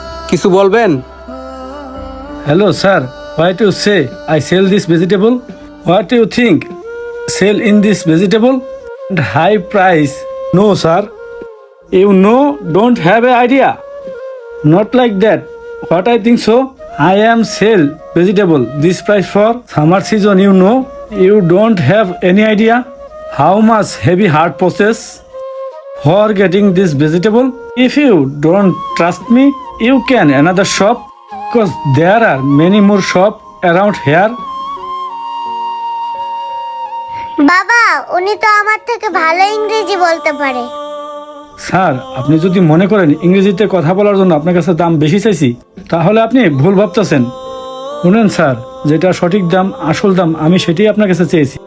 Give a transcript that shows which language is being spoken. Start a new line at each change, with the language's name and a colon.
Bangla: কিছু বলবেন?
English: Hello sir, what you say I sell this vegetable? What you think sell in this vegetable? High price? No sir, you know don't have a idea, not like that. What I think so, I am sell vegetable this price for summer season. You know, you don't have any idea how much heavy hard process for getting this vegetable. If you don't trust me, you can another shop, because there are many more shop around here.
Bangla: বাবা, উনি তো আমার থেকে ভালো ইংরেজি বলতে পারে। Sir, আপনি যদি মনে করেন ইংরেজিতে কথা বলার জন্য আপনার কাছে দাম বেশি চাইছি, তাহলে আপনি ভুল ভাবতেছেন। শুনেন স্যার, যেটা সঠিক দাম, আসল দাম, আমি সেটাই আপনার কাছে চেয়েছি।